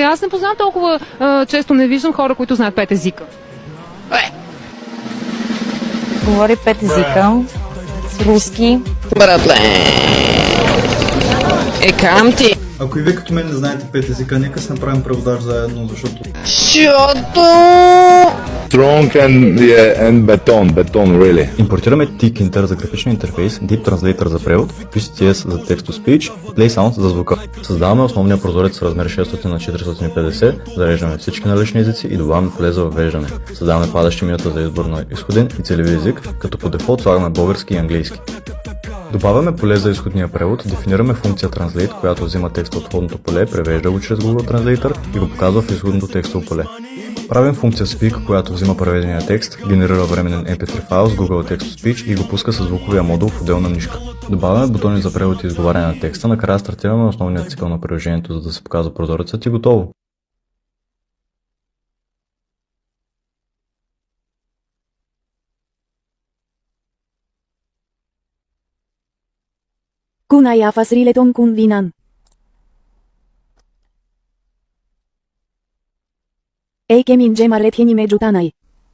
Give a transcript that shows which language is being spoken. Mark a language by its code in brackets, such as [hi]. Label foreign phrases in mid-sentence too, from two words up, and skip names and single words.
[bg] Аз не познавам толкова често не виждам хора, които знаят 5 езика. Говори 5 езика. Руски. Братле! Кам ти! Ако и вие като мен не знаете 5 езика, нека се направим преводач заедно, защото... Защото... [en] Strong and beton, really. [bg] Импортираме Tkinter за графичен интерфейс, Deep Translator за превод, PCTS за Text-to-Speech и PlaySound за звука. Създаваме основния прозорец с размер 600 на 450, зареждаме всички налични езици и добавяме поле за въвеждане. Създаваме падащи менюта за избор на изходен и целеви език, като по дефолт слагаме български и английски. Добавяме поле за изходния превод, дефинираме функция Translate, която взима текста от входното поле, превежда го чрез Google Translator и го показва в изходното текстово поле. Правим функция Speak, която взима преведения текст, генерира временен MP3 файл с Google Text-to-Speech и го пуска с звуковия модул в отделна нишка. Добавяме бутони за превод и изговаряне на текста, накрая стартираме основния цикъл на приложението, за да се показва прозорецът и готово. Kunaia fasrileton kun vinan. Eikemin gemarret hinime jutanai.